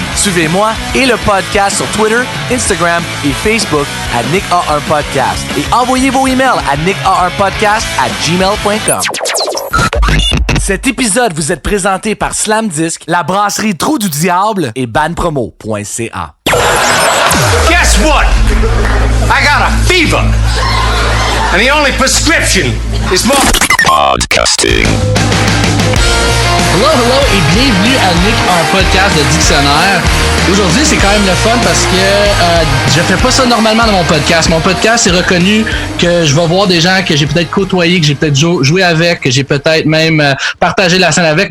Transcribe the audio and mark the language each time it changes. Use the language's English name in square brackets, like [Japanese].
[French] Suivez-moi et le podcast sur Twitter, Instagram et Facebook à Nick a un podcast et envoyez vos emails à nicka1podcast@gmail.com. Cet épisode vous est présenté par Slamdisk, la brasserie Trou du Diable et banpromo.ca. [English] Guess what? I got a fever. And the only prescription is more podcasting. [French] Hello et bienvenue à Nick, un podcast de dictionnaire. Aujourd'hui, c'est quand même le fun parce que je fais pas ça normalement dans mon podcast. Mon podcast, c'est reconnu que je vais voir des gens que j'ai peut-être côtoyé, que j'ai peut-être joué avec, que j'ai peut-être même partagé la scène avec.